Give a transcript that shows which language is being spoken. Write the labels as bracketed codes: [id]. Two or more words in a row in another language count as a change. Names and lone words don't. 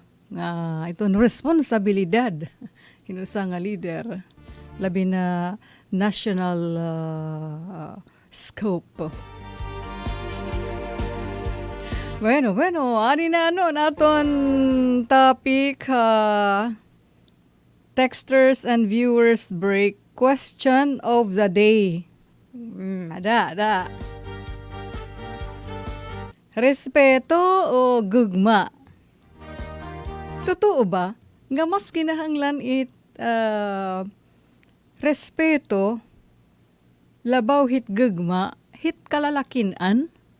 [war] Iton responsibilidad hinusa nga leader labi na national scope. Bueno, ani na naton [en] topic texters and viewers break question of the day. [war] Ada. Respeto o gugma? Totoo ba? Nga mas kinahanglan respeto, labaw hit gugma, hit kalalakinan?